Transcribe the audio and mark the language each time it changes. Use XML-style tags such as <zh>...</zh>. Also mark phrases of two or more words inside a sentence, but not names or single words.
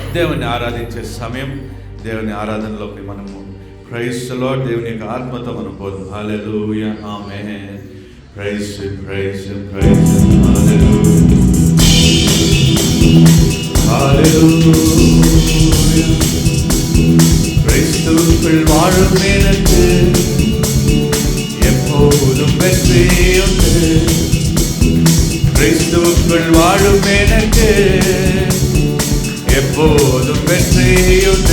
<te>దేవుని ఆరాధించే సమయం. దేవుని ఆరాధనలోకి మనము</te> <en>praise the Lord,</en> <te>దేవుని యొక్క ఆత్మతో మనం పోదాం. హల్లెలూయా, ఆమేన్.</te> <en>praise praise praise</en> <te>ஹalleluya.</te> <ta>கிறிஸ்துவுக்குள் வாழும் எனக்கு எப்போதும் வெற்றியுண்டு. கிறிஸ்துவுக்குள் வாழும் எனக்கு எப்போதும் வெற்றியுண்டு.</ta>